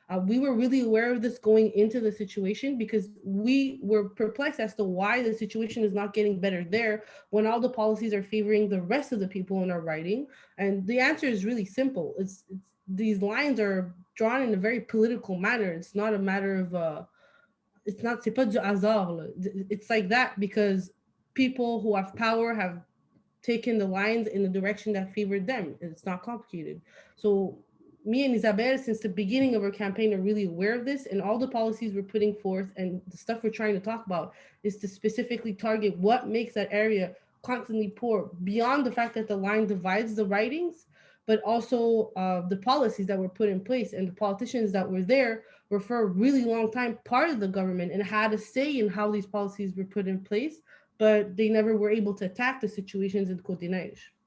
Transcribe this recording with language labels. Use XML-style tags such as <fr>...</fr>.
<en>We were really aware of this going into the situation because we were perplexed as to why the situation is not getting better there when all the policies are favoring the rest of the people in our riding. And the answer is really simple. It's these lines are drawn in a very political manner. It's not a matter of,</en> <fr>c'est pas du hasard.</fr> <en>It's like that because people who have power have taken the lines in the direction that favored them. It's not complicated. So me and Isabel, since the beginning of our campaign, are really aware of this, and all the policies we're putting forth and the stuff we're trying to talk about is to specifically target what makes that area constantly poor, beyond the fact that the line divides the writings, but also the policies that were put in place, and the politicians that were there were for a really long time part of the government and had a say in how these policies were put in place, but they never were able to attack the situations in Côte-des-Neiges.</en>